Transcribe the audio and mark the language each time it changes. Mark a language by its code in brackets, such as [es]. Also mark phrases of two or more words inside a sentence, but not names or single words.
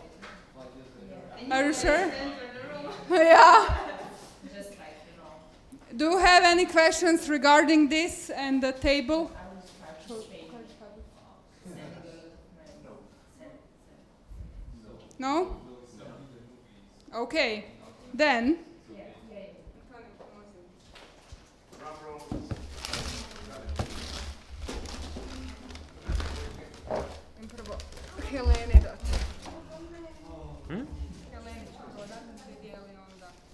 [en] Are you sure? Yeah. Do you have any questions regarding this and the table? No? Okay. Then. [hr] Heleni dati. Heleni ću to dati, svi dijeli onda.